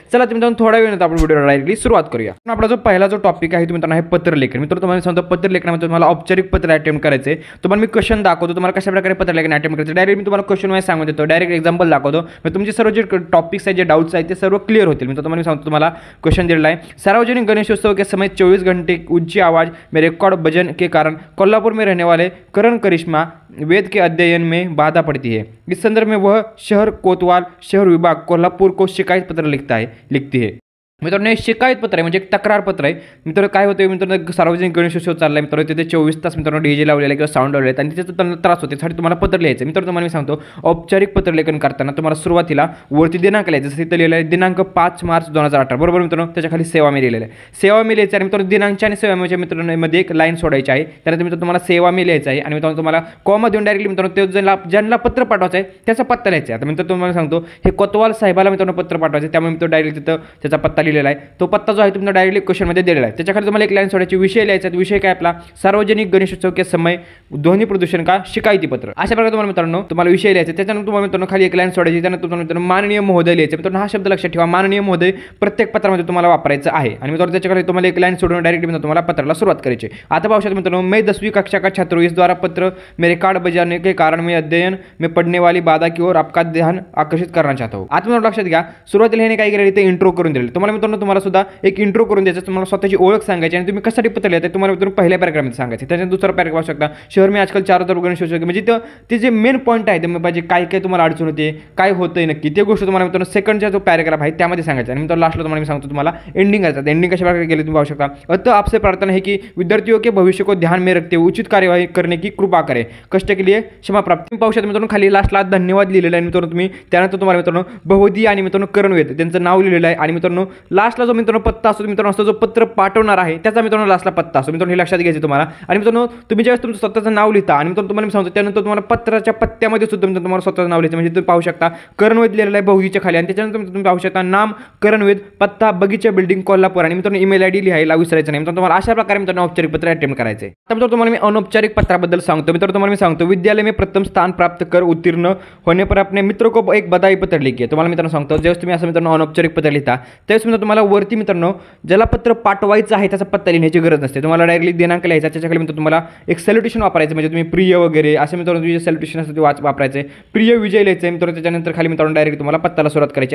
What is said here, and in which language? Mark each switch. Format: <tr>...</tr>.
<mr>चला मित्रांनो थोड्या वेळाने आपण व्हिडिओ डायरेक्टली सुरुवात करूया. आपला जो पहिला जो टॉपिक आहे तो मित्रांनो आहे पत्रलेखन. मित्रांनो तुम्हाला सांगतो पत्रलेखनामध्ये तुम्हाला औपचारिक पत्र अटेम्प्ट करायचे. तुम्हाला मी क्वेश्चन दाखवतो तुम्हाला कशा प्रकारे पत्रलेखन अटेम्प्ट करायचं. डायरेक्ट मी तुम्हाला क्वेश्चन वाईज सांगून देतो, डायरेक्ट एक्झाम्पल दाखवतो. मग तुमचे सर्व जे टॉपिक्स आहेत जे डाउट्स आहेत ते सर्व क्लिअर होतील. मी तुम्हाला सांगतो तुम्हाला क्वेश्चन दिलेला आहे.</mr> <hi>सार्वजनिक गणेशोत्सव के समय 24 घंटे ऊंची आवाज़ में रिकॉर्ड भजन के कारण कोल्हापुर में रहने वाले करण करिश्मा वेद के अध्ययन में बाधा पड़ती है. इस संदर्भ में वह शहर कोतवाल शहर विभाग कोल्हापुर को शिकायत पत्र लिखती है.</hi> <mr>मित्रांनो हे शिकायत पत्र आहे म्हणजे एक तक्रार पत्र आहे. मित्रांनो काय होतं मित्रांनो, सार्वजनिक गणेशोत्सव चालला आहे मित्रांनो, तिथे 24 तास मित्रांनो डीजे लावलेला किंवा साऊंड लावलेले आणि तिथे त्यांना त्रास होते. त्यासाठी तुम्हाला पत्र लिहायचं. मित्रांनो तुम्हाला मी सांगतो औपचारिक पत्रलेखन करताना तुम्हाला सुरुवातीला वरती दिनांक लिहायचं. जसं इथं लिहिलं आहे दिनांक 5 मार्च 2018 बरोबर मित्रांनो. त्याच्या सेवा मी लिहिलेलं आहे. सेवा मी लिहायचं आणि मित्रांनो दिनांकच्या आणि सेवामेच्या मित्रांनो मध्ये एक लाईन सोडायची आहे. त्यानंतर मित्रांनो तुम्हाला सेवा मी लिहायचं आहे आणि मित्रांनो तुम्हाला कॉमा देऊन डायरेक्टली मित्रांनो ते ज्यांना पत्र पाठवायचं आहे त्याचा पत्ता लिहायचा आहे. आता मित्रांनो तुम्हाला सांगतो हे कोतवाल साहेबाला मित्रांनो पत्र पाठवायचं त्यामुळे मित्रांनो डायरेक्ट तिथं त्याचा पत्ता लिहिलेला आहे. तो पत्ता जो आहे तुम्हाला डायरेक्टली क्वेश्चनमध्ये दिलेला आहे. त्याच्याखाली तुम्हाला एक लाईन सोडायची, विषय लिहायचा. विषय काय आपला</mr> <hi>सार्वजनिक गणेशोत्सव के समय ध्वनी प्रदूषण का शिकायती पत्र.</hi> <mr>अशा प्रकारे तुम्हाला मित्रांनो तुम्हाला विषय लिहायचा. त्याच्यानंतर तुम्हाला मित्रांनो खाली एक लाईन सोडायची. त्यानंतर तुम्हाला मित्रांनो माननीय महोदय लिहायचं. मित्रांनो हा शब्द लक्षात ठेवा, माननीय महोदय प्रत्येक पत्रामध्ये तुम्हाला वापरायचं आहे. आणि मित्रांनो त्याच्याखाली तुम्हाला एक लाईन सोडून डायरेक्टली मित्रांनो तुम्हाला पत्राला सुरुवात करायची. आता पाहू शकता मित्रांनो,</mr> <hi>मैं 10वीं कक्षा का छात्र हूं. इस द्वारा पत्र में रिकॉर्ड बजाने के कारण मैं अध्ययन में पढ़ने वाली बाधा की ओर आपका ध्यान आकर्षित करना चाहता हूं.</hi> <mr>आता मित्रांनो लक्षात घ्या, सुरुवातीला हे काय केलं ते इंट्रो करून दिले. तुम्हाला मित्रांनो तुम्हाला सुद्धा एक इंट्रो करून द्यायचं. तुम्हाला स्वतःची ओळख सांगायची आणि तुम्ही कशासाठी पत्र लिहिताय तुम्हाला मित्रांनो पहिल्या पॅराग्राफमध्ये सांगायचं. त्याच्यानंतर दुसरा पॅराग्राफ शकता</mr> <hi>शहर में आजकाल</hi> <mr>4 गणेशोत्सव म्हणजे ते जे मेन पॉईंट आहे ते पाहिजे काय काय तुम्हाला अडचण होते काय होतंय नक्की ते गोष्ट तुम्हाला मित्रांनो सेकंडचा जो पॅराग्राफ आहे त्यामध्ये सांगायचं. आणि मित्रांनो लास्टला तुम्हाला मी सांगतो तुम्हाला एंडिंग करायचं. एंडिंग कशा प्रकारे केली तुम्ही पाहू शकता.</mr> <hi>अतः आपसे प्रार्थना है कि विद्यार्थियों के भविष्य को ध्यान में रखते हुए उचित कार्यवाही करने की कृपा करें. कष्ट के लिए क्षमा प्राप्त.</hi> <mr>तुम्ही पाहू शकता मित्रांनो खाली लास्टला धन्यवाद लिहिलेला आहे मित्रांनो तुम्ही. त्यानंतर तुम्हाला मित्रांनो बहुदी आणि मित्रांनो करणवेद त्यांचं नाव लिहिलेलं आहे. आणि मित्रांनो लास्टला जो मित्रांनो पत्ता असतो मित्रांनो असतो जो पत्र पाठवणार आहे त्याचा मित्रांनो लास्टला पत्ता असतो. मित्रांनो हे लक्षात घ्यायचं तुम्हाला. आणि मित्रांनो तुम्ही ज्यावेळेस तुमचं स्वतःचं नाव लिहिता आणि मित्रांनो तुम्हाला मी सांगतो त्यानंतर तुम्हाला पत्राच्या पत्त्यामध्ये सुद्धा मित्रांनो तुम्हाला स्वतःचं नाव लिहायचं. म्हणजे तुम्ही पाहू शकता करणवेद लिहिलेलं आहे बहुदीच्या खाली. आणि त्याच्यानंतर तुम्ही पाहू शकता नाम करणवेद पत्ता बगीचा बिल्डिंग कोल्हापूर आणि मित्रांनो ईमेल आयडी लिहायला विसरायचं नाही. मित्रांनो तुम्हाला अशा प्रकारे मित्रांनो औपचारिक पत्र अटेम्प्ट करायचं आहे. आता मित्रांनो तुम्हाला मी अनौपचारिक पत्राबद्दल सांगतो. मित्रांनो तुम्हाला मी सांगतो</mr> <hi>विद्यालय में प्रथम स्थान प्राप्त कर उत्तीर्ण होने पर अपने मित्र को एक बधाई पत्र लिखिए.</hi> <mr>तुम्हाला मित्रांनो सांगतो ज्यावेळेस तुम्ही असं मित्रांनो अनौपचारिक पत्र लिहिता त्यावेळेस मित्रांनो तुम्हाला वरती मित्रांनो ज्याला पत्र पाठवायचं आहे त्याचा पत्ता लिहिण्याची गरज नसते. तुम्हाला डायरेक्टली दिनांक लिहायचा. त्याच्याखाली मित्रांनो तुम्हाला एक सॅल्युटेशन वापरायचं. म्हणजे तुम्ही प्रिय वगैरे असे मित्रांनो तुझे सॅल्युटेशन असतं ते वापरायचं. प्रिय विजय लिहायचं मित्रांनो. त्याच्यानंतर खाली मित्रांनो डायरेक्ट तुम्हाला पत्ताला सुरुवात करायची.</mr>